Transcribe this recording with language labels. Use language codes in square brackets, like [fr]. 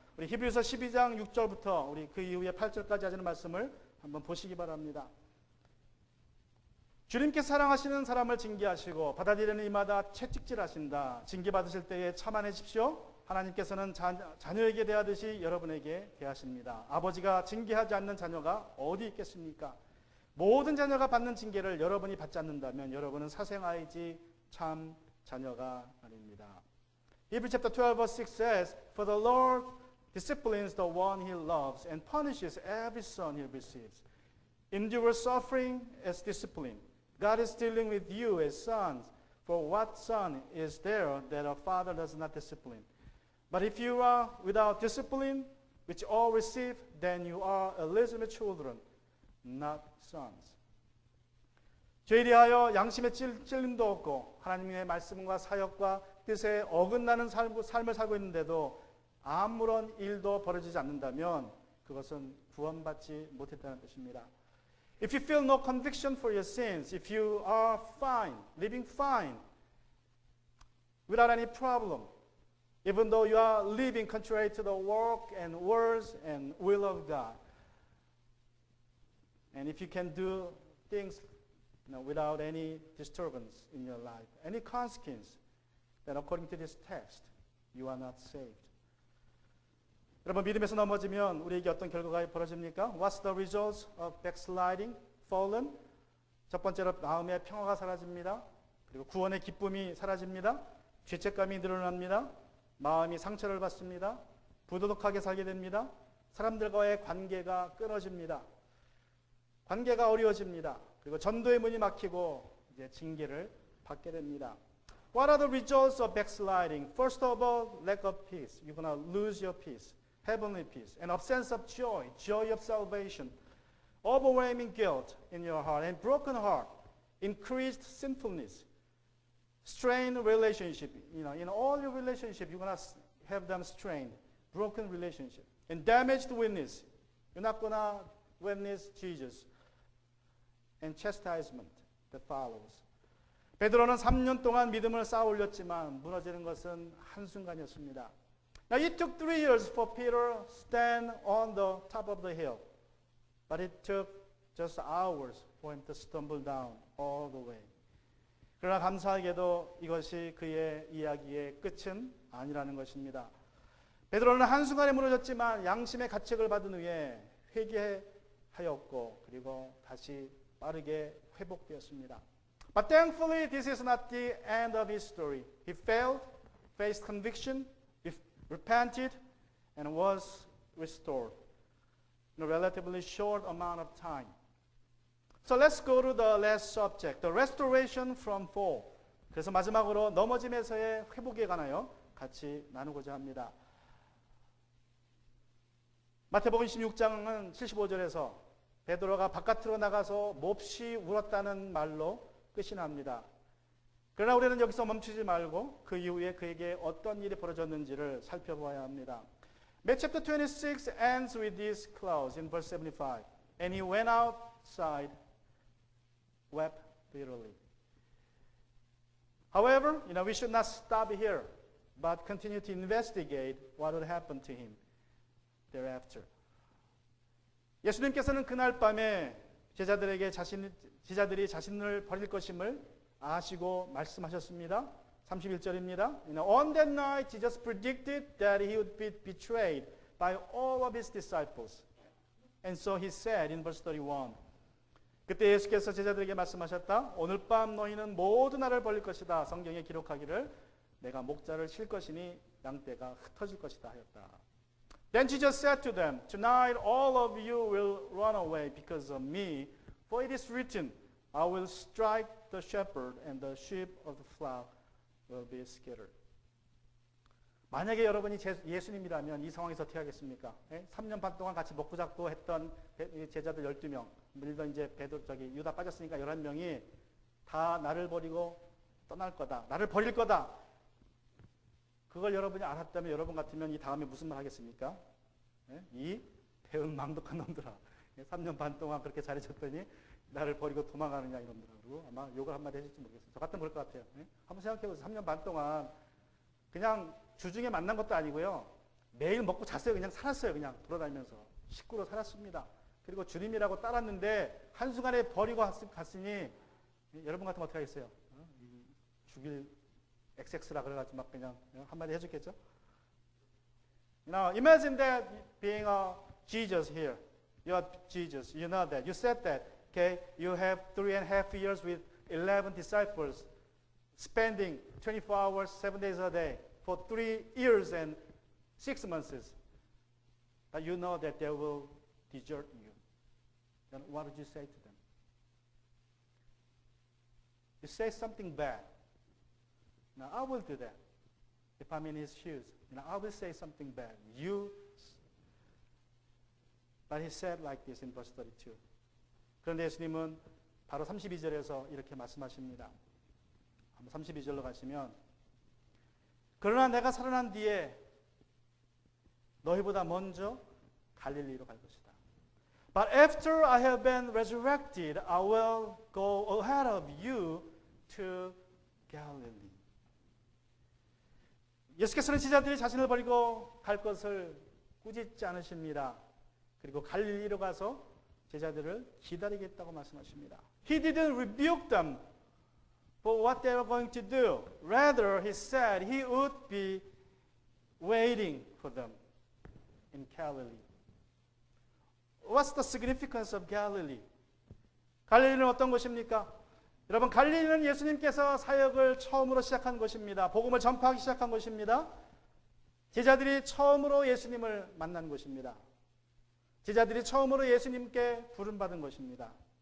[ko] 우리 히브리서 12장 6절부터 우리 그 이후에 8절까지 하시는 말씀을 한번 보시기 바랍니다. 주님께 사랑하시는 사람을 징계하시고 받아들이는 이마다 채찍질하신다. 징계받으실 때에 참아내십시오. 하나님께서는 자녀에게 대하듯이 여러분에게 대하십니다. 아버지가 징계하지 않는 자녀가 어디 있겠습니까? 모든 자녀가 받는 징계를 여러분이 받지 않는다면 여러분은 사생아이지 참 자녀가 아닙니다. [en] Hebrews chapter 12 verse 6 says, For the Lord disciplines the one he loves and punishes every son he receives. Endure suffering as discipline. God is dealing with you as sons. For what son is there that a father does not discipline? But if you are without discipline, which all receive, then you are illegitimate children, not sons. [ko] 죄에 대하여 양심의 찔림도 없고 하나님의 말씀과 사역과 뜻에 어긋나는 삶을 살고 있는데도 아무런 일도 벌어지지 않는다면 그것은 구원받지 못했다는 뜻입니다. [en] If you feel no conviction for your sins, if you are fine, living fine, without any problem, even though you are living contrary to the work and words and will of God, and if you can do things without any disturbance in your life, any consequence, then according to this text, you are not saved. [ko] 여러분 믿음에서 넘어지면 우리에게 어떤 결과가 벌어집니까? [en] What's the result of backsliding, fallen? [ko] 첫 번째로 마음의 평화가 사라집니다. 그리고 구원의 기쁨이 사라집니다. 죄책감이 늘어납니다. 마음이 상처를 받습니다. 부도덕하게 살게 됩니다. 사람들과의 관계가 끊어집니다. 관계가 어려워집니다. 그리고 전도의 문이 막히고 이제 징계를 받게 됩니다. [en] What are the results of backsliding? First of all, lack of peace. You're going to lose your peace, heavenly peace, an absence of joy, joy of salvation, overwhelming guilt in your heart, and broken heart, increased sinfulness, strained relationship. In all your relationship, you're going to have them strained, broken relationship, and damaged witness. You're not going to witness Jesus, and chastisement that follows. [ko] 베드로는 3년 동안 믿음을 쌓아 올렸지만 무너지는 것은 한순간이었습니다. [en] Now it took 3 years for Peter to stand on the top of the hill. But it took just hours for him to stumble down all the way. [ko] 그러나 감사하게도 이것이 그의 이야기의 끝은 아니라는 것입니다. 베드로는 한순간에 무너졌지만 양심의 가책을 받은 후에 회개하였고 그리고 다시 빠르게 회복되었습니다. [en] But thankfully this is not the end of his story. He failed, faced conviction, repented, and was restored in a relatively short amount of time. So let's go to the last subject, the restoration from fall. [ko] 그래서 마지막으로 넘어짐에서의 회복에 관하여 같이 나누고자 합니다. 마태복음 26장은 75절에서 베드로가 바깥으로 나가서 몹시 울었다는 말로 끝이 납니다. 그러나 우리는 여기서 멈추지 말고 그 이후에 그에게 어떤 일이 벌어졌는지를 살펴봐야 합니다. [en] Matthew chapter 26 ends with these clause in verse 75. And he went outside, wept bitterly. However, we should not stop here, but continue to investigate what would happen to him thereafter. [ko] 예수님께서는 그날 밤에 제자들이 자신을 버릴 것임을 아시고 말씀하셨습니다. 31절입니다. [en] On that night, Jesus predicted that he would be betrayed by all of his disciples. And so he said in verse 31. [ko] 그때 예수께서 제자들에게 말씀하셨다. 오늘 밤 너희는 모두 나를 버릴 것이다. 성경에 기록하기를 내가 목자를 칠 것이니 양떼가 흩어질 것이다 하였다. [en] Then Jesus said to them, Tonight all of you will run away because of me. For it is written, I will strike the shepherd and the sheep of the flock will be scattered. [ko] 만약에 여러분이 예수님이라면 이 상황에서 어떻게 하겠습니까? 3년 반 동안 같이 먹고 잡고 했던 제자들 12명, 물론 이제 유다 빠졌으니까 11명이 다 나를 버리고 떠날 거다. 나를 버릴 거다. 그걸 여러분이 알았다면 여러분 같으면 이 다음에 무슨 말 하겠습니까? 이 배은망덕한 놈들아. 3년 반 동안 그렇게 잘해줬더니 나를 버리고 도망가느냐 이놈들아. 그리고 아마 욕을 한마디 해줄지 모르겠어요. 저 같으면 그럴 것 같아요. 한번 생각해보세요. 3년 반 동안 그냥 주중에 만난 것도 아니고요. 매일 먹고 잤어요. 그냥 살았어요. 그냥 돌아다니면서. 식구로 살았습니다. 그리고 주님이라고 따랐는데 한순간에 버리고 갔으니 여러분 같으면 어떻게 하겠어요? 죽일 XX라 그래가지고 막 그냥 한마디 해줬겠죠? [en] Now imagine that being a Jesus here. You are Jesus. You know that. You said that. Okay, you have 3.5 years with 11 disciples, spending 24 hours, 7 days a day for 3 years and 6 months. But you know that they will desert you. Then what would you say to them? You say something bad. Now I will do that. If I'm in his shoes, I will say something bad. But he said like this in verse 32. [ko] 그런데 예수님은 바로 32절에서 이렇게 말씀하십니다. 32절로 가시면 그러나 내가 살아난 뒤에 너희보다 먼저 갈릴리로 갈 것이다. [en] But after I have been resurrected, I will go ahead of you to Galilee. [ko] 예수께서는 제자들이 자신을 버리고 갈 것을 꾸짖지 않으십니다. 그리고 갈릴리로 가서 제자들을 기다리겠다고 말씀하십니다. [en] He didn't rebuke them for what they were going to do. Rather, he said he would be waiting for them. in Galilee. What's the significance of Galilee? [ko] 갈릴리는 어떤 곳입니까? 여러분, 갈릴리는 예수님께서 사역을 처음으로 시작한 곳입니다. 복음을 전파하기 시작한 곳입니다. 제자들이 처음으로 예수님을 만난 곳입니다. 제자들이 처음으로 예수님께 부름받은 것입니다.